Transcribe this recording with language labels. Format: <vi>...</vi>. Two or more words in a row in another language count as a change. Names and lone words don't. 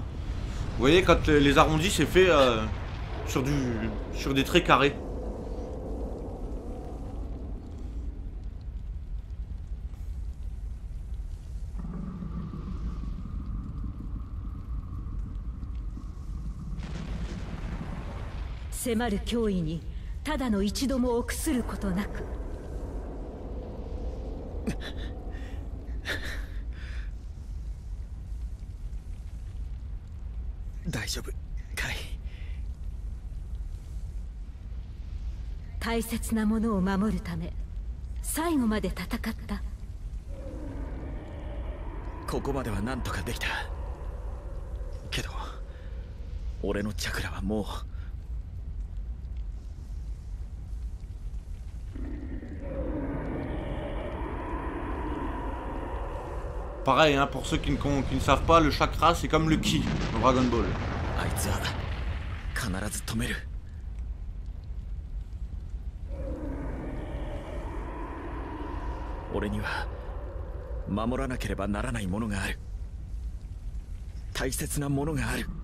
<fr>Vous voyez quand les arrondis c'est fait sur des traits carrés.</fr> <ja>Semaru 脅威にただの一度も臆することなく。大丈夫かい。大切なものを守るため最後まで戦った。ここまでは何とかできたけど、俺のチャクラはもう。</ja> <fr>Pareil, hein, pour ceux qui ne savent pas, le chakra c'est comme le ki dans Dragon Ball.</fr> <ja>あいつは必ず止める。俺には守らなければならないものがある。大切なものがある。</ja>